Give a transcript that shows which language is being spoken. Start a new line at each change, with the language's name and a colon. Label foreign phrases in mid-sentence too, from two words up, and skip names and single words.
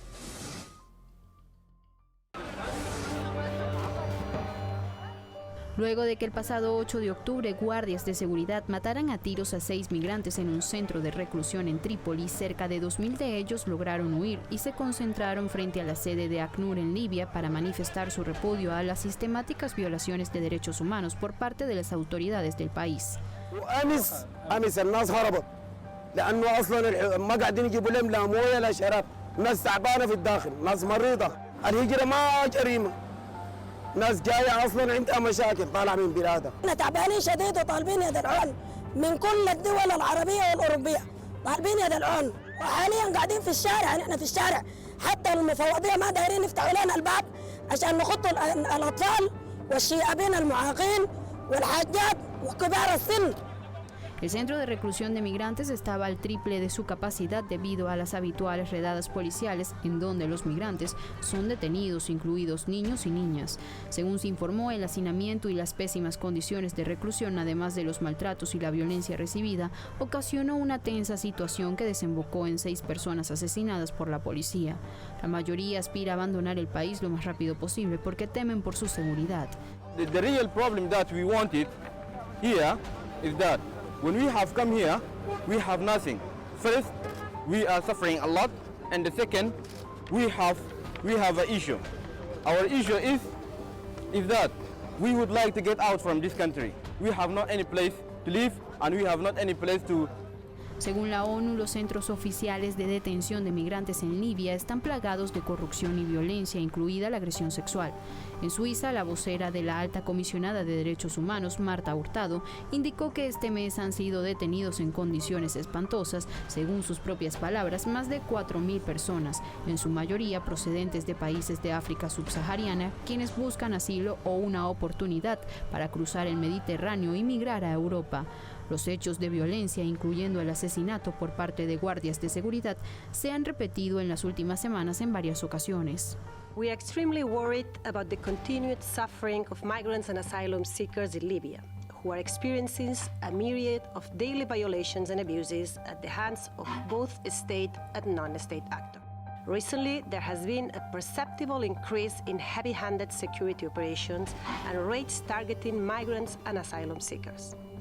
Spanish: Luego de que el pasado 8 de octubre guardias de seguridad mataran a tiros a 6 migrantes en un centro de reclusión en Trípoli, cerca de 2.000 de ellos lograron huir y se concentraron frente a la sede de ACNUR en Libia para manifestar su repudio a las sistemáticas violaciones de derechos humanos por parte de las autoridades del país.
Arabic: لأنه أصلاً ما قاعدين يجيبوا لهم لا موية لا شراب، ناس تعبانة في الداخل، ناس مريضة، الهجرة ما جريمة، ناس جاية أصلاً عندها مشاكل طالعة من بلادها. احنا تعبانين شديد وطالبين يد العون من كل الدول العربية والأوروبية، طالبين يد العون، وحالياً قاعدين في الشارع، نحن في الشارع، حتى المفوضية ما دايرين يفتحوا لنا الباب عشان نخطوا الأطفال والشيابين المعاقين والحاجات وكبار السن.
Spanish: El centro de reclusión de migrantes estaba al triple de su capacidad debido a las habituales redadas policiales en donde los migrantes son detenidos, incluidos niños y niñas. Según se informó, el hacinamiento y las pésimas condiciones de reclusión, además de los maltratos y la violencia recibida, ocasionó una tensa situación que desembocó en 6 personas asesinadas por la policía. La mayoría aspira a abandonar el país lo más rápido posible porque temen por su seguridad.
English: The real problem that we wanted here is that when we have come here, we have nothing. First, we are suffering a lot, and the second, we have an issue. Our issue is that we would like to get out from this country. We have not any place to live, and we have not any place to.
Spanish: Según la ONU, los centros oficiales de detención de migrantes en Libia están plagados de corrupción y violencia, incluida la agresión sexual. En Suiza, la vocera de la Alta Comisionada de Derechos Humanos, Marta Hurtado, indicó que este mes han sido detenidos en condiciones espantosas, según sus propias palabras, más de 4.000 personas, en su mayoría procedentes de países de África subsahariana, quienes buscan asilo o una oportunidad para cruzar el Mediterráneo y migrar a Europa. Los hechos de violencia, incluyendo el asesinato por parte de guardias de seguridad, se han repetido en las últimas semanas en varias ocasiones.
English: We are extremely worried about the continued suffering of migrants and asylum seekers in Libya, who are experiencing a myriad of daily violations and abuses at the hands of both state and non-state actors. Recently, there has been a perceptible increase in heavy-handed security operations and raids targeting migrants and asylum seekers.